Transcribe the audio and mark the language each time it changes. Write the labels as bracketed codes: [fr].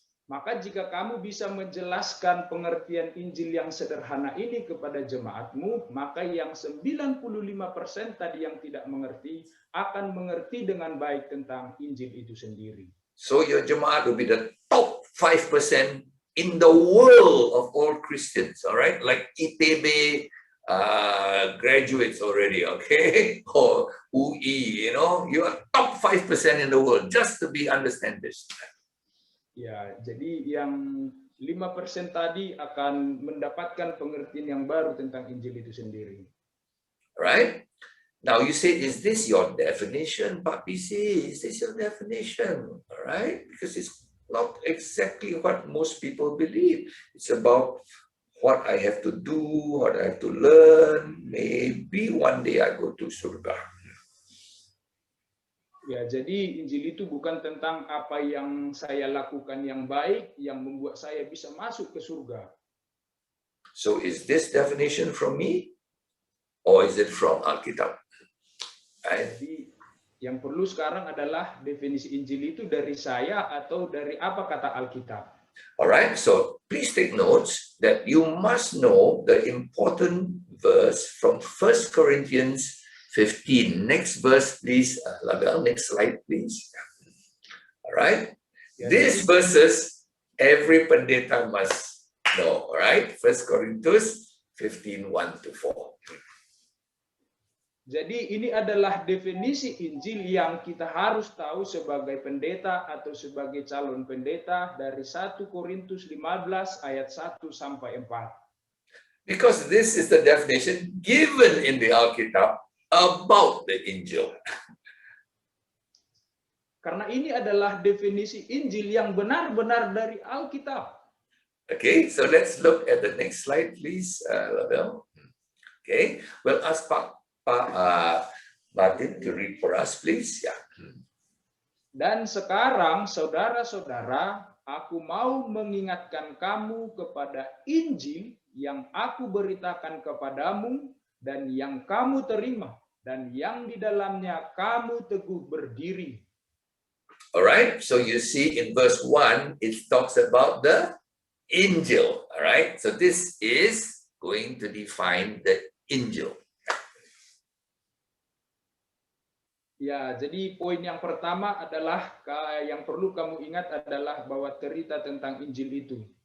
[id] Maka jika kamu bisa menjelaskan pengertian Injil yang sederhana ini kepada jemaatmu, maka yang 95% tadi yang tidak mengerti akan mengerti dengan baik tentang Injil itu sendiri. [en] So your Jamaat will be the top 5% in the world of all Christians, all right? Like ITB graduates already, okay? Or UI, you know, you are top 5% in the world just to understand this. [id] Ya, jadi yang 5% tadi akan mendapatkan pengertian yang baru tentang Injil itu sendiri. [en] Right? Now you say, is this your definition, Pak PC? Is this your definition? All right? Because it's not exactly what most people believe. It's about what I have to do, what I have to learn. Maybe one day I go to surga. [id] Ya, jadi Injil itu bukan tentang apa yang saya lakukan yang baik, yang membuat saya bisa masuk ke surga. [en] So is this definition from me? Or is it from Alkitab? Right? [id] Jadi yang perlu sekarang adalah definisi Injil itu dari saya atau dari apa kata Alkitab. [en] All right, so please take notes that you must know the important verse from 1 Corinthians 15. Next verse, please. Label, next slide, please. All right. These verses, every pendeta must know. All right. 1 Corinthians 15, 1-4. [id] Jadi ini adalah definisi Injil yang kita harus tahu sebagai pendeta atau sebagai calon pendeta dari 1 Korintus 15 ayat 1 sampai 4. [en] Because this is the definition given in the Alkitab about the Injil. [id] Karena ini adalah definisi Injil yang benar-benar dari Alkitab. [en] Okay, so let's look at the next slide, please, Label. Okay, we'll ask Pak Martin to read for us, please. Yeah. [id] Dan sekarang, saudara-saudara, aku mau mengingatkan kamu kepada Injil yang aku beritakan kepadamu, dan yang kamu terima, dan yang di dalamnya kamu teguh berdiri. [en] Alright, so you see in verse 1, it talks about the Injil. Alright, so this is going to define the Injil. [id] Ya, jadi poin yang pertama adalah yang perlu kamu ingat adalah bahwa cerita tentang Injil itu.